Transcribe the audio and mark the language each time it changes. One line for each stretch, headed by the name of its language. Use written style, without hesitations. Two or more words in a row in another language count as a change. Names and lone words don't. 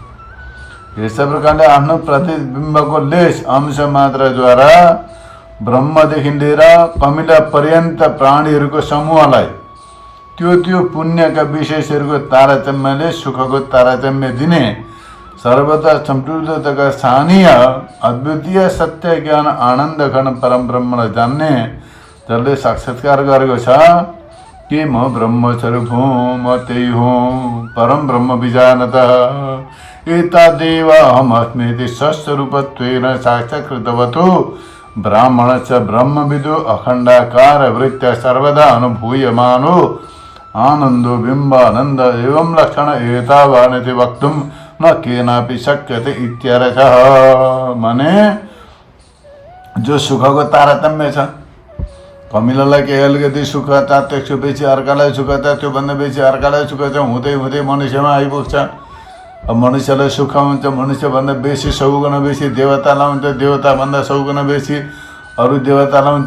Nepali: यस्तै प्रकारले आफ्नो प्रतिबिम्बको लेस अंश मात्रद्वारा ब्रह्मदेखि लिएर कमिला पर्यन्त प्राणीहरूको समूहलाई त्यो पुण्यका विशेषहरूको तारतम्यले सुखको तारतम्य दिने सर्वथा सम्पूर्णताका स्थानीय अद्वितीय सत्य ज्ञान आनन्द घन परम ब्रह्मलाई जान्ने जसले साक्षात्कार गरेको छ कि म ब्रह्मस्वरूप हुँ, म त्यही हुँ,
Sanskrit: परम ब्रह्म विजानतः एतादेव अहमस्मीति सस्वरूपत्वेन साक्षात्कृतवतो ब्राह्मणश्च ब्रह्मविदो अखण्डाकार वृत्त्या सर्वदा अनुभूयमानो आनन्दो बिम्बानन्द एवं लक्षण एतावानिति वक्तुं न केनापि शक्यते इत्यर्थः।
Nepali: माने जो सुखको तारतम्य छ, कमिलालाई केही अलिकति सुख छ, त्यसपछि अर्कालाई सुख छ, त्योभन्दा बेसी अर्कालाई सुख छ, हुँदै हुँदै मनुष्यमा आइपुग्छ। अब मनुष्यलाई सुख हुन्छ, मनुष्यभन्दा बेसी 100 गुणा बेसी देवतालाई हुन्छ, देवताभन्दा 100 गुणा बेसी अरू देवतालाई हुन्छ।